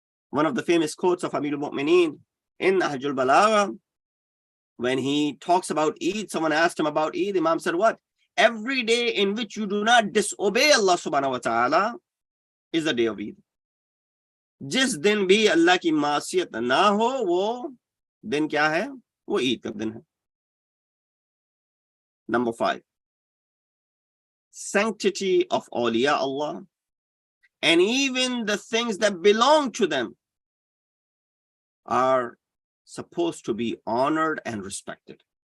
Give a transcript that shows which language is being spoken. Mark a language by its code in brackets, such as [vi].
[en] One of the famous quotes of Amir al-Mu'mineen in Nahjul Balagha, when he talks about Eid, someone asked him about Eid, Imam said, what? Every day in which you do not disobey Allah subhanahu wa ta'ala is the day of Eid. [hi] जिस दिन भी अल्लाह की मासियत ना हो वो दिन क्या है? वो ईद का दिन है. [en] Number 5, sanctity of awliya Allah and even the things that belong to them are supposed to be honored and respected.